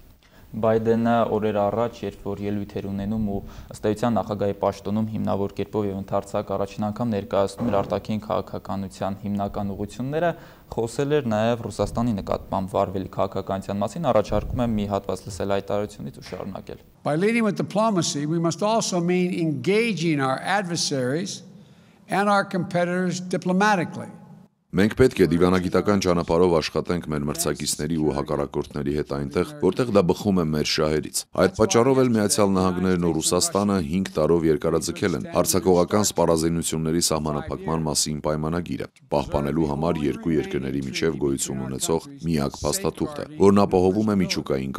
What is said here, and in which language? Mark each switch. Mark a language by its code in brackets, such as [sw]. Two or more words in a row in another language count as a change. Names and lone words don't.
[hy] Բայդենը օրեր առաջ, երբ որ ելույթեր ունենում ու ըստ էության նախագահի պաշտոնում հիմնավոր կերպով եւ ընդարձակ առաջին անգամ ներկայացնում էր արտաքին քաղաքականության հիմնական ուղղությունները, խոսել էր նաեւ Ռուսաստանի նկատմամբ վարվելի քաղաքականության մասին, առաջարկում եմ մի հատված լսել հայտարարությունից ու շարունակել։ [en] By leading with diplomacy, we must also mean engaging our adversaries and our competitors diplomatically. [hy] Մենք պետք է դիվանագիտական ճանապարհով աշխատենք մեր մրցակիցների ու հակառակորդների հետ այնտեղ, որտեղ դա բխում է մեր շահերից։ Այդ պատճառով էլ Միացյալ Նահանգներն ու Ռուսաստանը 5 տարով երկարաձգել են հարձակողական սպառազինությունների սահմանափակման մասին պայմանագիրը, պահպանելու համար երկու երկրների միջև գոյություն ունեցող միակ փաստաթուղթը, որն ապահովում է միջուկային